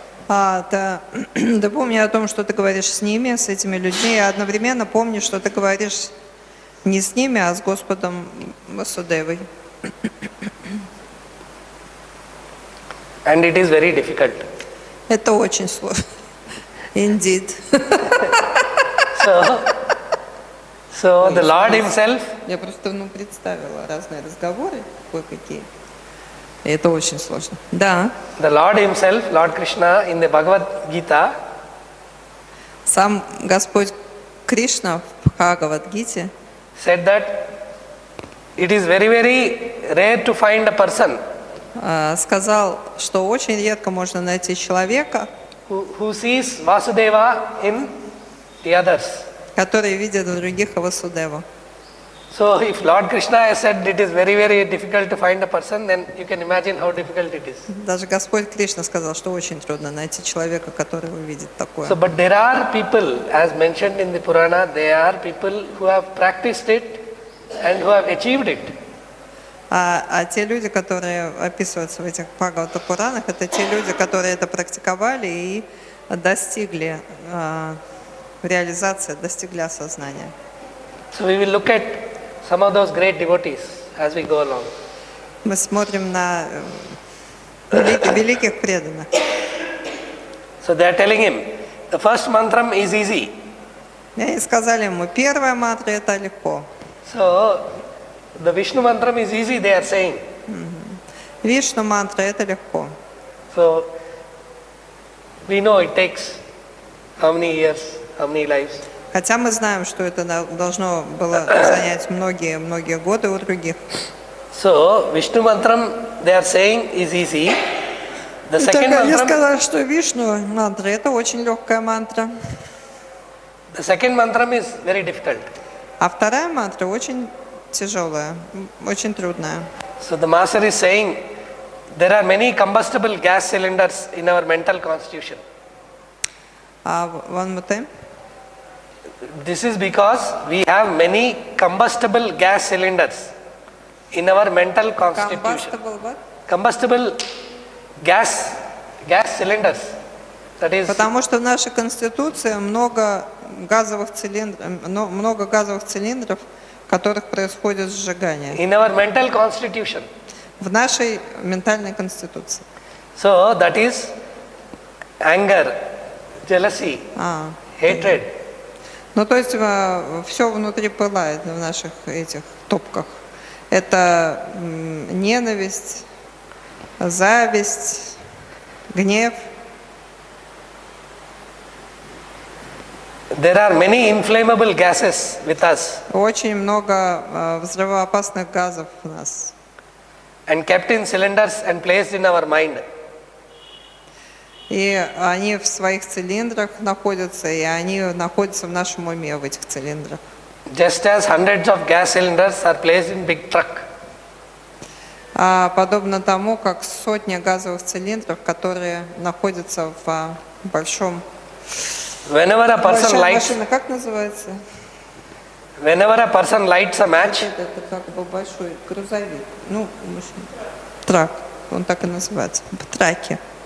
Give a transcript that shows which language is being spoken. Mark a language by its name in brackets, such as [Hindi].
[Russian] Ты помни о том, что ты говоришь с ними, с этими людьми, и одновременно помни, что ты говоришь не с ними, а с Господом Васудевой. [English] And it is very difficult. [Russian] Это очень сложно. [English] Indeed. So the Lord himself. [Russian] Я просто представила разные разговоры, кое-какие. И это очень сложно. Да. [English] The Lord himself, Lord Krishna, in the Bhagavad Gita. [Russian] Сам Господь Кришна в Бхагавад-гите [English] said that it is very, very rare to find a person [Russian] сказал, что очень редко можно найти человека, [English] who sees Vasudeva in the others. [Russian] который видит в других Васудеву. [English] So if Lord Krishna has said it is very, very difficult to find a person, then you can imagine how difficult it is. [Russian] Даже Господь Кришна сказал, что очень трудно найти человека, который увидит такое. [English] So, but there are people, as mentioned in the Purana, there are people who have practiced it and who have achieved it. [Russian] А те люди, которые описываются в этих Бхагавата-Пуранах, это те люди, которые это практиковали и достигли реализации, достигли осознания. [English] So we will look at some of those great devotees as we go along. [Russian] Мы смотрим на великих преданных. [English] So they are telling him, the first mantra is easy. [Russian] И сказали ему, первая мантра это легко. [English] So the Vishnu mantra is easy, they are saying. [Russian] Вишну мантра это легко. [English] So we know it takes how many years, how many lives. [Russian] Хотя мы знаем, что это должно было занять многие годы у других. [English] So Vishnu mantra, they are saying, is easy. The second [Russian] Я [English] mantra. [Russian] сказала, что Вишну мантра это очень легкая мантра. [English] The second mantra is very difficult. [Russian] А вторая мантра очень тяжелая, очень трудная. [English] So the master is saying, there are many combustible gas cylinders in our mental constitution. One more time. This is because we have many combustible gas cylinders in our mental constitution. Combustible gas cylinders. That is. [Russian] Потому что в нашей конституции много газовых цилиндров, в которых происходит сжигание. [English] In our mental constitution. [Russian] В в нашей ментальной конституции. [English] So that is anger, jealousy, hatred. [Russian] Ну, то есть все внутри пылает в наших этих топках. Это ненависть, зависть, гнев. [English] There are many inflammable gases with us [Russian] Очень много взрывоопасных газов у нас. [English] and kept in cylinders and placed in our mind. [Russian] И они в своих цилиндрах находятся, и они находятся в нашем уме, в этих цилиндрах. [English] Just as hundreds of gas cylinders are placed in big truck. [Russian] Подобно тому, как сотни газовых цилиндров, которые находятся в большом... [English] Whenever a person [Russian] Большая [English] lights, [Russian] машина, как называется? [English] whenever a person lights a match, [Russian] Это как бы большой грузовик. Ну, трак, он так и называется, траки.